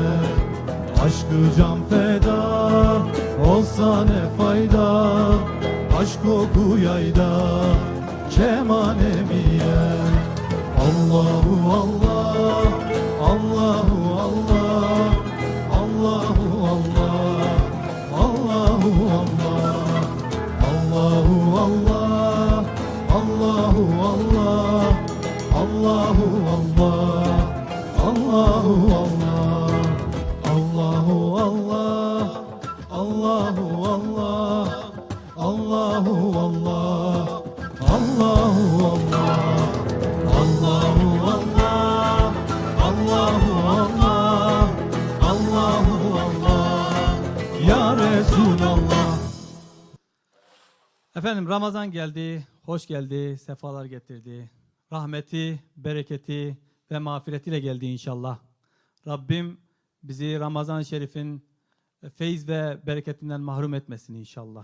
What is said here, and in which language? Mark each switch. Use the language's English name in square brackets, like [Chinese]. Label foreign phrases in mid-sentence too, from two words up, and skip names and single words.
[Turkish] Aşkı can feda olsa ne fayda, aşk oku yayda keman emiye. [Arabic] الله الله، الله الله، الله الله، الله الله, الله الله، الله الله، الله الله، الله الله، الله الله، الله الله، الله الله، الله الله، الله الله، الله الله، الله الله, يا رسول الله. [Turkish] Efendim Ramazan geldi, hoş geldi, sefalar getirdi. Rahmeti, bereketi ve mağfiretiyle geldi inşallah. Rabbim bizi Ramazan-ı Şerif'in feyiz ve bereketinden mahrum etmesin inşallah.